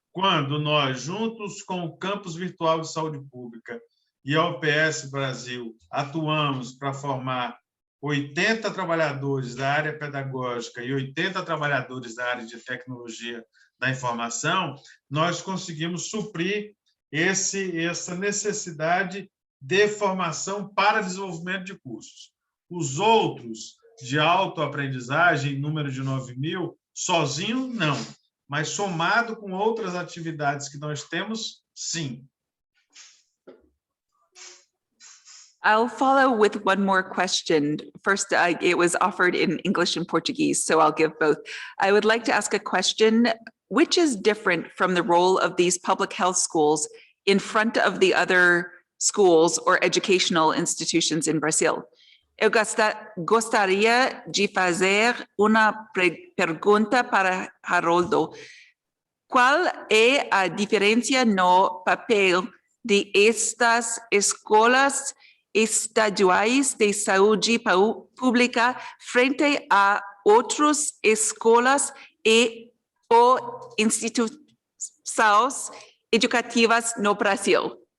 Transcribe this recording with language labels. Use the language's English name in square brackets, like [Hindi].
[Portuguese] Quando nós, juntos com o Campus Virtual de Saúde Pública e a UPS Brasil, atuamos para formar 80 trabalhadores da área pedagógica e 80 trabalhadores da área de tecnologia da informação, nós conseguimos suprir essa necessidade de formação para desenvolvimento de cursos. Os outros, de autoaprendizagem, número de 9.000, sozinho, não. Mas somado com outras atividades que nós temos, sim. [English] I'll follow with one more question. First, it was offered in English and Portuguese, so I'll give both. I would like to ask a question, which is different from the role of these public health schools in front of the other schools or educational institutions in Brazil? [Portuguese] Eu gostaria de fazer uma pergunta para Haroldo. Qual é a diferença no papel de estas escolas estaduais de saúde pública frente a outras escolas ou instituições educativas no Brasil?